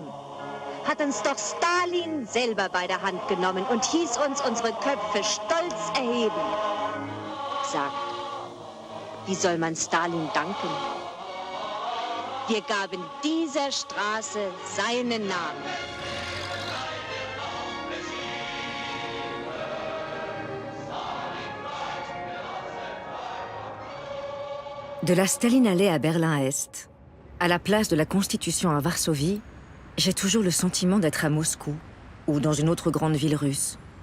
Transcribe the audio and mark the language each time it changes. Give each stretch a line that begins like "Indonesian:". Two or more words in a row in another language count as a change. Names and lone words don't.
German: Hat uns doch Stalin selber bei der Hand genommen und hieß uns unsere Köpfe stolz erheben. Sagt, wie soll man Stalin danken? Wir gaben dieser Straße seinen Namen.
French: De la Stalinallee à Berlin-Est, à la place de la Constitution à Varsovie, j'ai toujours le sentiment d'être à Moscou ou dans une autre grande ville russe.